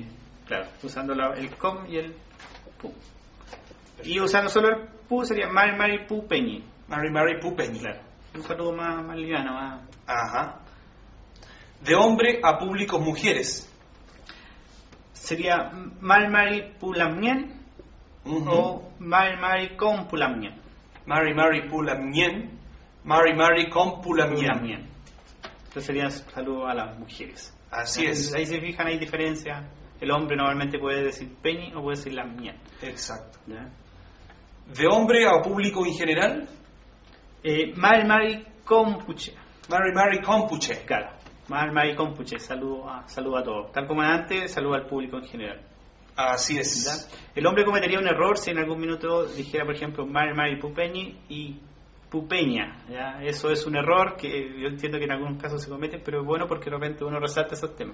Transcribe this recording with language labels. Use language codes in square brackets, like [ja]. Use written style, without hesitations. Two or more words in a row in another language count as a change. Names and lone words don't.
[es] Claro, usando el com y el pu. Perfecto. [arn] Y usando solo el pu sería Mary pupeñi. Mary pupeñi. [es] Claro. Un saludo más liviano, más. Ajá. De hombre a públicos mujeres. Sería [arn] Mari Mari Pulamien [es] o [arn] Mari Mari con Pulamien. Mari Mari Pulamien. Mari Mari con Pulamien. [es] Entonces serían saludos a las mujeres. Así es. Ahí se fijan, hay diferencia. El hombre normalmente puede decir peñi o puede decir lamien. Exacto. ¿Ya? ¿De hombre a público en general? [arn] Mari Mari Compuche. Mari Mari Compuche. [es] Claro. [arn] Mari Mari Compuche. [es] Saludo a todos. Tal como antes, saludo al público en general. Así es. ¿Ya? El hombre cometería un error si en algún minuto dijera, por ejemplo, [arn] Mari Mari Pupeñi y Pupeña. [es] ¿Ya? Eso es un error que yo entiendo que en algunos casos se comete, pero es bueno porque de repente uno resalta esos temas.